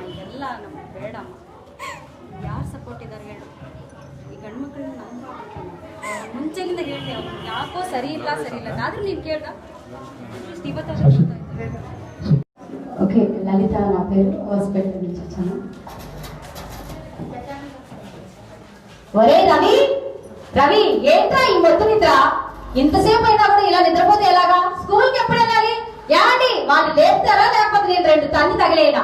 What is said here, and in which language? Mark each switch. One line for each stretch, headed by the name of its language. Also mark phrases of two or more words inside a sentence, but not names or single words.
Kannada: ಎಲ್ಲ ನಮ್ಗೆ ಬೇಡಮ್ಮ. ಯಾರು ಸಪೋರ್ಟ್ ಇದ್ದಾರೆ ಹೇಳು? ಈ ಗಂಡು ಮಕ್ಕಳನ್ನ ನಾನು ಮುಂಚೆಯಿಂದ ಹೇಳಿ ಅವ್ರು ಯಾಕೋ ಸರಿ ಇಲ್ಲ ಆದ್ರೂ ನೀನು ಕೇಳ್ದ ಇವತ್ತು.
Telugu: ఓకే, లలిత నా పేరు, హాస్పిటల్ నుంచి వచ్చాను. ఒరే రవి, రవి ఏంట్రా ఈ మొత్తం నిద్ర? ఇంతసేపు అయినా కూడా ఇలా నిద్రపోతే ఎలాగా? స్కూల్కి ఎప్పుడు వెళ్ళాలి? ఏమండి, వాళ్ళు లేపుతారా లేకపోతే నేను 2 తన్ని తగిలేనా?